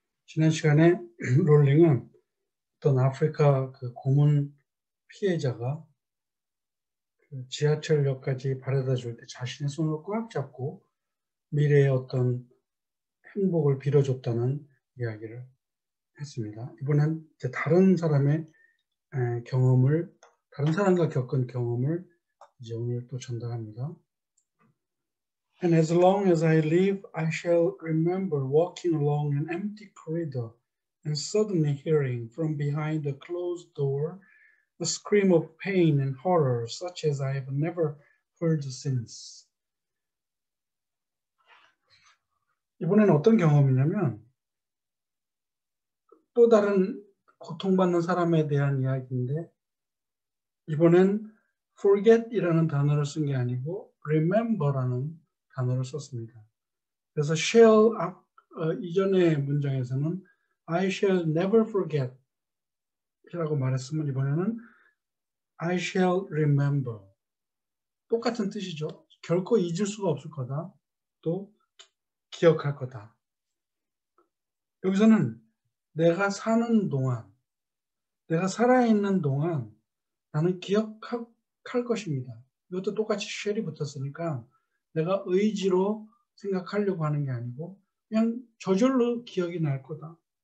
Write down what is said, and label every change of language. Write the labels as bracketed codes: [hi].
[ko] 지난 시간에 롤링은 어떤 아프리카 그 고문 피해자가 그 지하철역까지 바래다 줄 때 자신의 손을 꽉 잡고 미래의 어떤 행복을 빌어줬다는 이야기를 했습니다. 이번엔 이제 다른 사람의 경험을, 다른 사람과 겪은 경험을 이제 오늘 또 전달합니다. [en] And as long as I live, I shall remember walking along an empty corridor and suddenly hearing from behind a closed door a scream of pain and horror such as I have never heard since. [ko] 이번에는 어떤 경험이냐면 또 다른 고통받는 사람에 대한 이야기인데 이번엔 forget이라는 단어를 쓴 게 아니고 remember라는 단어를 썼습니다. 그래서 shall 이전의 문장에서는 [en] I shall never forget [ko] 이라고 말했으면 이번에는 [en] I shall remember. [ko] 똑같은 뜻이죠. 결코 잊을 수가 없을 거다. 또 기억할 거다. 여기서는 내가 사는 동안, 내가 살아있는 동안 나는 기억할 것입니다. 이것도 똑같이 shall이 붙었으니까 내가 의지로 생각하려고 하는 게 아니고 그냥 저절로 기억이 날 거다.